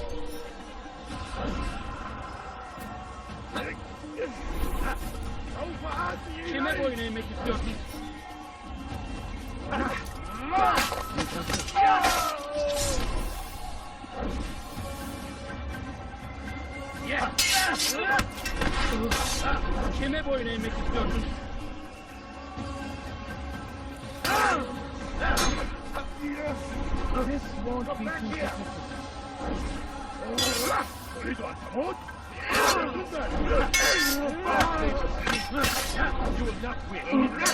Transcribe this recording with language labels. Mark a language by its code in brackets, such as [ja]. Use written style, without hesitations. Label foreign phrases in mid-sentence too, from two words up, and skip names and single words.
[ar] سوف آتي إليك. [tr] Kime boyun eğmek istiyorsun? [en] This won't be too difficult. You will not win.